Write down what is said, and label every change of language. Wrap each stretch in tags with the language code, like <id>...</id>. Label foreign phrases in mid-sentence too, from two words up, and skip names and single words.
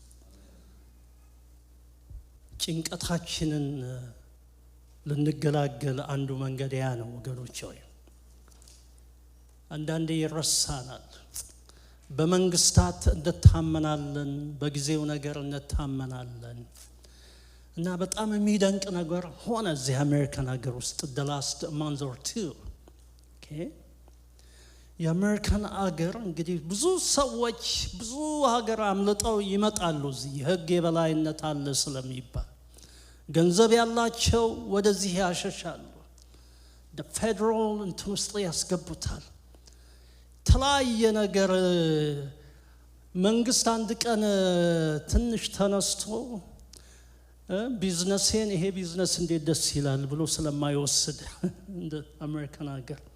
<am>ጭንቀታችንን ልንገላገል አንዱ መንገድ ያ ነው ወገኖቼ። አንዳንዴ ይረሳናል። በመንግስታት እንታመናለን፣ በጊዜው ነገር እንታመናለን። እና በጣም የሚደንቅ ነገር ሆነ እዚህ አሜሪካን ሀገር ውስጥ</am> <en>the last month or two.</en> <am>የአሜሪካን ሀገር እንግዲህ ብዙ ሰዎች ብዙ ሀገር አምልጠው ይመጣሉ። እዚህ ህግ የበላይነት አለ ስለሚባል ገንዘብ ያላቸው ወደዚህ ያሸሻሉ።</am> <en>the federal</en> <am>እንትን ውስጥ ያስገቡታል። ተለያየ ነገር መንግስት አንድ ቀን ትንሽ ተነስቶ ቢዝነስን ይሄ ቢዝነስ እንዴት ደስ ይላል ብሎ ስለማይወስድ እንደ አሜሪካን ሀገር</am>